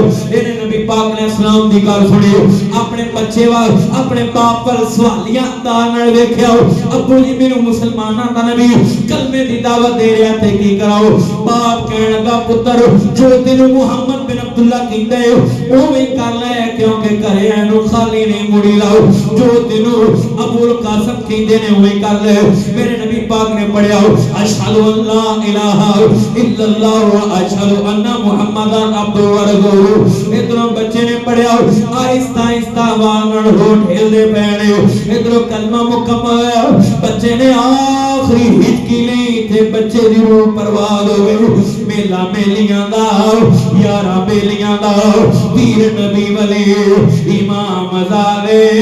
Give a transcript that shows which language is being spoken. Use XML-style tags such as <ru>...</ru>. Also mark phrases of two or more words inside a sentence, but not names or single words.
<pa>ایہنے نبی پاک نے اسلام دی گل سنی، اپنے بچے وال اپنے باپ پر سوالیہ انداز نال ویکھیا، ابو جی مینوں مسلماناں دا نبی کلمے دی دعوت دے رہا تے کی کراؤ. باپ کہن لگا پتر جو تینوں محمد بن عبداللہ کہندے ہو اوویں کر لے، کیونکہ گھرے اینوں خالی نہیں مڑی لاؤ. جو تینوں قبول قاسم کہتے نے اوہے کر لے میرے نبی پاک نے پڑھیا</pa> <ar>أشهد ألا إله إلا الله و أشهد أن محمدا عبده و رسوله</ar> <pa>ادھروں بچے نے پڑھیا آہستہ آہستہ آواز ہونٹھ ہلدے پینے ادھروں کلمہ مکمل ہویا بچے نے آخری ہچکی لئی تھے بچے دی روح پرواز ہو گئی میلہ میلیاں دا یارا بیلیاں دا پیر نبی ولی امام ذالے</pa>